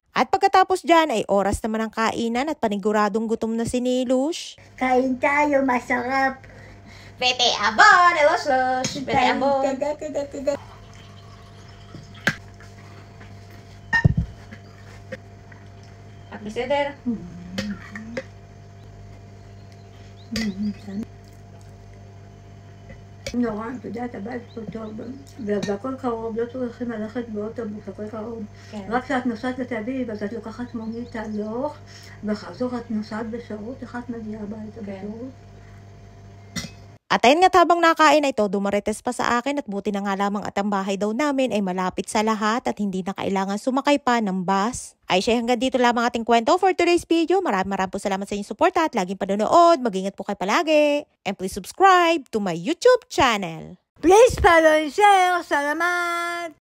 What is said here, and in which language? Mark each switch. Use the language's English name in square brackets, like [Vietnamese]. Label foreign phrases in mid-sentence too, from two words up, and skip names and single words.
[Filipino] At pagkatapos dyan ay oras naman ang kainan at paniguradong gutom na si Nilush. Kain tayo, masarap. Pete abon, elos-los, pete abon. At biseder. [Hebrew] נורא, את יודעת, הבית פה טוב, והכל קרוב, לא צריכים ללכת באוטובוס, הכל קרוב. רק כשאת נוסעת לתל אביב, אז את לוקחת מונית הלוך, וחזור את נוסעת בשירות, איך את מגיעה הביתה בשירות? [Filipino] At ayun nga habang nakain ay todo marites pa sa akin at buti na nga lamang at ang bahay daw namin ay malapit sa lahat at hindi na kailangan sumakay pa ng bus. Ay siya hanggang dito lamang ating kwento [English] for today's video. [Filipino] Maraming po salamat sa inyong support at laging panonood. Mag-ingat po kayo palagi. [English] And please subscribe to my YouTube channel. Please follow and share. [Filipino] Salamat!